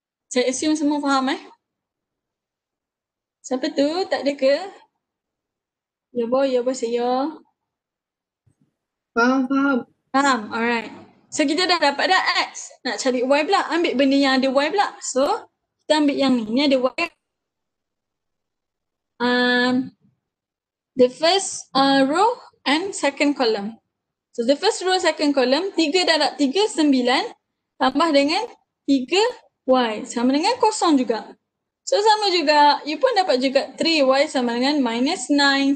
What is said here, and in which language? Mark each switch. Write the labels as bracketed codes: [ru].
[ms] Saya assume semua faham Siapa tu? Tak ada ke? Ya boy, saya. Faham. Faham, alright. So kita dah dapat dah x. Nak cari y pula, ambil benda yang ada y pula. So kita ambil yang ni, ni ada y. [en] The first row and second column. So the first row, second column, [ms] 3 darab 3, 9 tambah dengan 3y sama dengan kosong juga. So sama juga, you pun dapat juga 3y sama dengan minus 9.